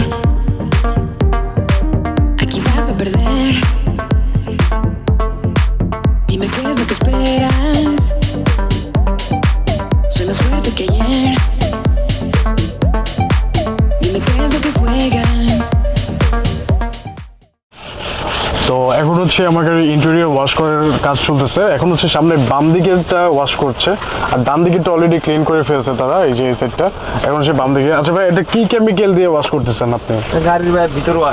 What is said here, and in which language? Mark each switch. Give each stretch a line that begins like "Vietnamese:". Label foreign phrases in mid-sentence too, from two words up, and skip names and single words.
Spanish: Aquí vas a perder. Dime qué es lo que esperas. Soy más fuerte que ayer. Dime qué es lo que juegas.
Bangla: তো এখন হচ্ছে আমার গাড়ির
English: interior wash
Bangla: করার কাজ চলতেছে। এখন হচ্ছে সামনে বাম দিকেরটা ওয়াশ করছে, আর ডান দিকেরটা
English: already clean
Bangla: করে ফেলছে তারা, এই যে এই সাইডটা। এখন হচ্ছে বাম দিকে। আচ্ছা ভাই, এটা কি কেমিক্যাল দিয়ে ওয়াশ করতেছেন আপনি? গাড়ির ভিতর ওয়াশ।